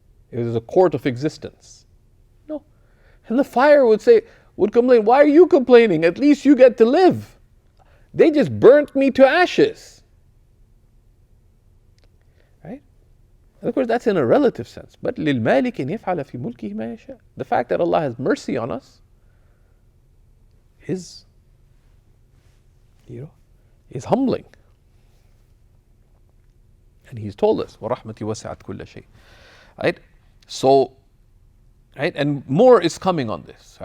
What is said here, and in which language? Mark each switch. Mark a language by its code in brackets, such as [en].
[en] It is a court of existence. No. And the fire would complain, why are you complaining? At least you get to live. They just burnt me to ashes. Right? And of course that's in a relative sense. But [ar] لِلْمَالِكِ أَنْ يَفْعَلَ فِي مُلْكِهِ مَا يَشَاءُ. [en] The fact that Allah has mercy on us is humbling. And He's told us, [ar] وَرَحْمَتِي وَسِعَتْ كُلَّ شَيْءٍ. [en] Right? So, right, and more is coming on this.